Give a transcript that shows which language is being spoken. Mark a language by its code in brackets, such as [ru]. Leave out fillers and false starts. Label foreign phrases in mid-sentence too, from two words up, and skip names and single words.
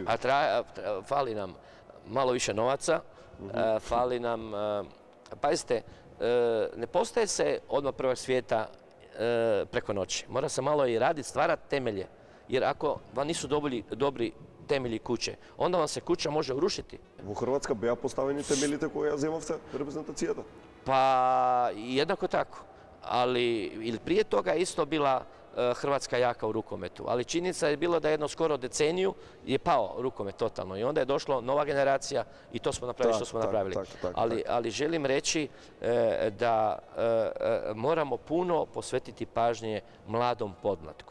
[hr] Fali nam malo više novaca, fali nam, pazite, ne postaje se odmah prvak svijeta preko noći. Mora se malo i raditi, stvarati temelje. Jer ako vam nisu dobri temelji kuće, onda vam se kuća može urušiti. [mk] Во Хрватска беа поставени темелите кои ја земавте репрезентацијата? [hr] Pa jednako tako. Ali ili prije toga isto bila Hrvatska jaka u rukometu. Ali činjenica je bilo da jedno skoro deceniju je pao rukomet totalno. I onda je došla nova generacija i to smo napravili što smo napravili. Ali želim reći da moramo puno posvetiti pažnje mladom podmlatku.